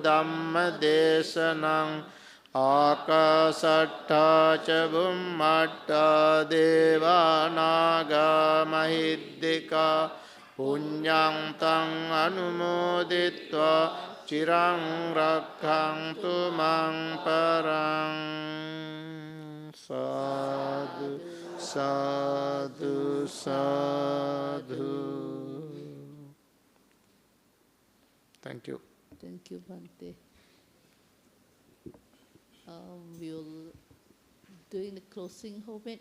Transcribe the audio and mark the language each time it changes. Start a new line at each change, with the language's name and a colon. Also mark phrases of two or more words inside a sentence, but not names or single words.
Pali: dhamma desanang Akasattha ca bhummatta deva naga mahiddhika Punyang tang anumoditva chirang rakkhantu mang parang sadhu sadhu sadhu.
English: Thank you. Thank you, Bhante. We'll doing the closing homage